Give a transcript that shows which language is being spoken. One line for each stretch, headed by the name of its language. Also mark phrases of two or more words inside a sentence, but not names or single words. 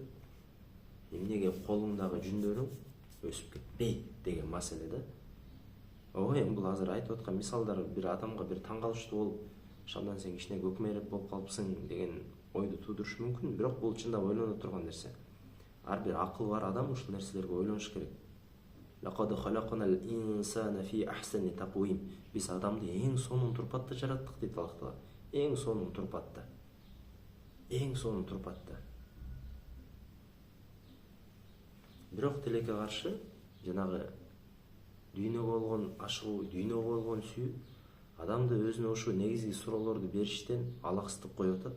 Kyrgyz: Эмнеге колуңдагы жүндөрүң өсүп кетпейт деген маселе да. Эми бул азыр айтып аткан мисалдар бир адамга бир таң калыштуу болуп, шамдан сен кичине көкмейреп болуп калыпсың деген ойду туудурушу мүмкүн, бирок бул чындап ойлоно турган нерсе. Ар бир акыл бар адам ушул нерселерге ойлонуш керек.
Arabic: لقد خلقنا الإنسان في أحسن تقويم.
Kyrgyz: Biz адамды ең сонун турпатта жараттык дейт Аллах Таала. Ең сонун турпатта. Ең сонун турпатта. Бирок тилекке каршы жанагы дүйнөгө болгон ашыгуу, дүйнөгө болгон сүйүү адамды өзүнө ошо негизги суроолорду бериштен алаксытып коюп атат.